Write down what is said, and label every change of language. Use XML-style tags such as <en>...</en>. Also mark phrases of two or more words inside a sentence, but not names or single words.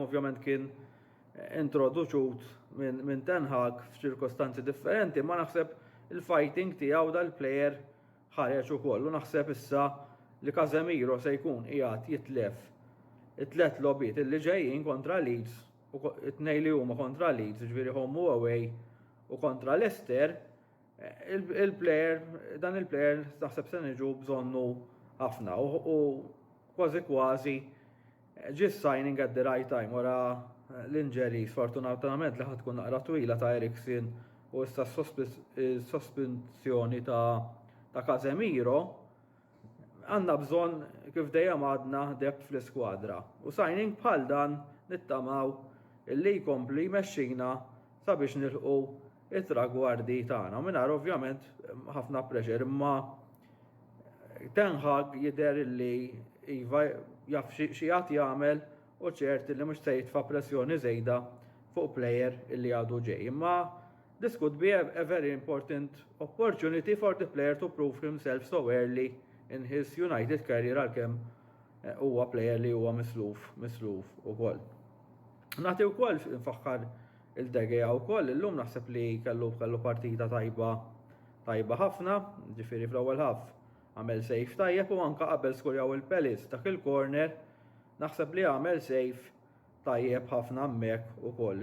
<mt>ovvjament kien introduċut minn Ten Hag f'ċirkostanzi differenti, ma naħseb il-fighting tiegħu dal-plejer ħareġ ukoll u naħseb issa li Casemiro se jkun qiegħed jitlef it-tlet logħbiet illi ġejjin kontra Leeds u it-tnejn li huma kontra Leeds, ġifieri home u away u kontra Leicester, dan il-plejer naħseb se niġu bżonnu ħafna u kważi ġis</mt> <en>signing at the right time</en> <mt>wara l-injury sfortunatament li ħad tkun naqra twila ta' Eriksen u issa sospensjoni ta' Casemiro għandna bżonn kif dejjem għadna depth fl-iskwadra u signing bħal dan nittamaw illi jkompli jmexxina sabiex nilħqu it-tragwardi tagħna. Mingħajr ovvjament ħafna pressure imma Ten Hag jidher illi iva jaf xi għad jagħmel u ċert li mhux se jitfa' pressjoni żejda fuq plejer illi għadu ġej.</mt> <en>Imma this could be a very important opportunity for the player to prove himself so early in his United career</en> <mt>għalkemm huwa plejer li huwa misluf ukoll. Nagħti wkoll nfaħħar il-De Gea wkoll illum naħseb li kellu partita tajba ħafna, ġifieri fl-ewwel ħaf għamel sejf tajjeb u anka qabel skurjaw il-Palace dak il-corner naħseb li għamel sejf tajjeb ħafna hemmhekk ukoll.</mt>